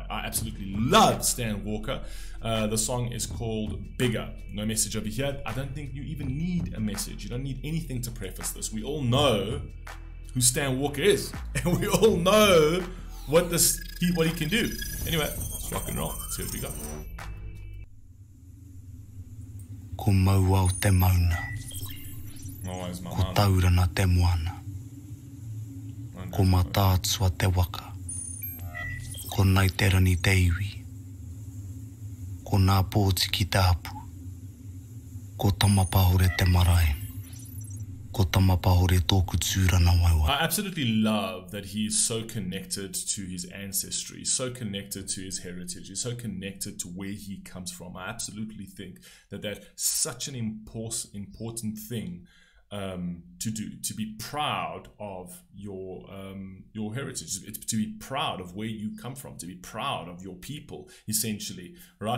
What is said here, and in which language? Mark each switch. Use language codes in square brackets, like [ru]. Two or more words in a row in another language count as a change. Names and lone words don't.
[en] I absolutely love Stan Walker. The song is called Bigger. No message over here. I don't think you even need a message. You don't need anything to preface this. We all know who Stan Walker is, and we all know what he can do. Anyway, let's rock and roll. Let's see what we got. [mi] Ko maua o te mauna, ko taurana te moana, ko matātua te waka, ko naiterani te iwi, ko nā pōti ki te hapu, ko tamapahore te marae, ko tamapahore tōku tūrana waiwa. [en] I absolutely love that he is so connected to his ancestry, so connected to his heritage, he's so connected to where he comes from. I absolutely think that that's such an important thing to do, to be proud of your heritage, to be proud of where you come from, to be proud of your people, essentially, right?